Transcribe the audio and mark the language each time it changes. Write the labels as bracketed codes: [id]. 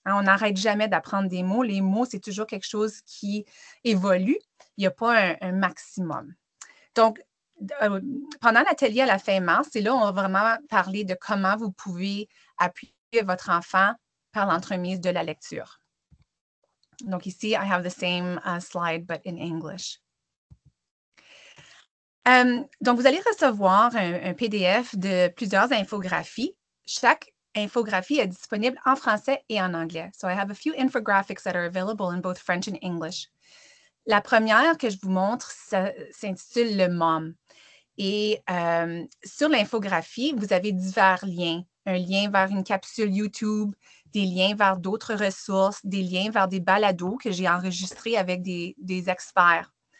[fr] Hein, on n'arrête jamais d'apprendre des mots. Les mots, c'est toujours quelque chose qui évolue. Il n'y a pas un maximum. Donc, pendant l'atelier à la fin mars, c'est là où on va vraiment parler de comment vous pouvez appuyer votre enfant par l'entremise de la lecture. Donc ici, [en] I have the same slide, but in English. [fr] Donc, vous allez recevoir un PDF de plusieurs infographies. Chaque infographie est disponible en français et en anglais. [en] So I have a few infographics that are available in both French and English. [fr] La première que je vous montre s'intitule le MOM. Et sur l'infographie, vous avez divers liens. Un lien vers une capsule YouTube, des liens vers d'autres ressources, des liens vers des balados que j'ai enregistrés avec des experts.